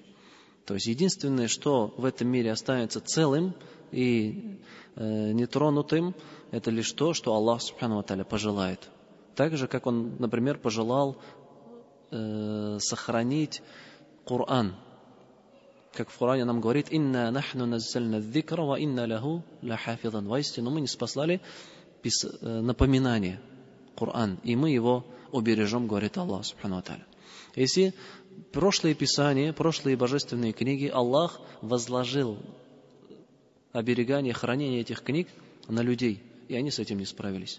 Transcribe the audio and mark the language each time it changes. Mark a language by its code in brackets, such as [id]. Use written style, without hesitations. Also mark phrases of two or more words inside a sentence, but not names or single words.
[ru] То есть единственное, что в этом мире останется целым и нетронутым, это лишь то, что Аллах [ar] سبحانه وتعالى [ru] пожелает. Так же, как Он, например, пожелал сохранить Коран. Как в Коране нам говорит: [ar] إنا نحن نزلنا الذكر وإنا له لحافظون». [ru] Воистину мы ниспослали напоминание, Коран, и мы его убережем, говорит Аллах [ar] سبحانه وتعالى. [ru] Если прошлые писания, прошлые божественные книги, Аллах возложил оберегание, хранение этих книг на людей, и они с этим не справились.